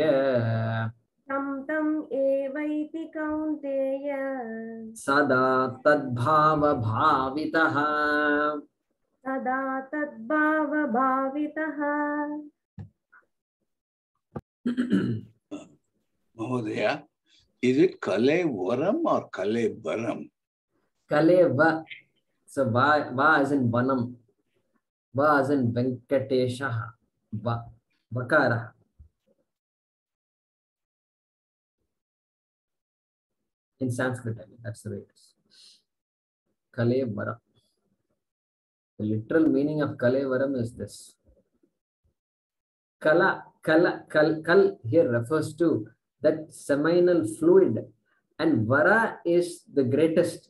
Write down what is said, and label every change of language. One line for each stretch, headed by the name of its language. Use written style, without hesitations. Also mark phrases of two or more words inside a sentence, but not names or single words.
Sanskrit: तं तम् एवैति कौन्तेय सदा तद्भावभावितः। सदा तद्भावभावितः। Mahodaya,
English: is it Kalevaram or Kalevaram? Kaleva. So va as in vanam. Va as in Venkatesha. Va. Vakara. In Sanskrit, I mean, that's the way it is. Kalevara. The literal meaning of Kalevaram is this. Kal here refers to that seminal fluid, and Vara is the greatest.